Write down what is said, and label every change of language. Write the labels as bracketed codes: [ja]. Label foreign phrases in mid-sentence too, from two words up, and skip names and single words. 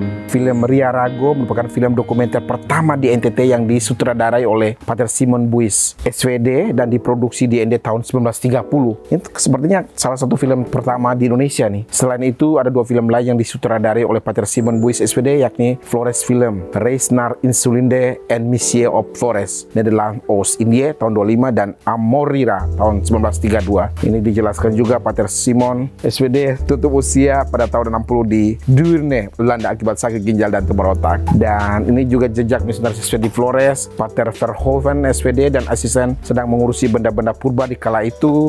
[id] Film Ria Rago merupakan film dokumenter pertama di NTT yang disutradarai oleh Pater Simon Buis SVD dan diproduksi di NTT tahun 1930. Ini sepertinya salah satu film pertama di Indonesia nih. Selain itu ada dua film lain yang disutradarai oleh Pater Simon Buis SVD, yakni Flores Film, Reis naar Insulinde and Missie of Flores, Nederland Oost Indië tahun 25, dan Amorira tahun 1932. Ini dijelaskan juga Pater Simon SVD tutup usia pada tahun 60 di Deurne, Belanda akibat sakit ginjal dan tumor otak. Dan ini juga jejak misionaris SVD di Flores, Pater Verhoeven SVD dan asisten sedang mengurusi benda-benda purba di kala itu.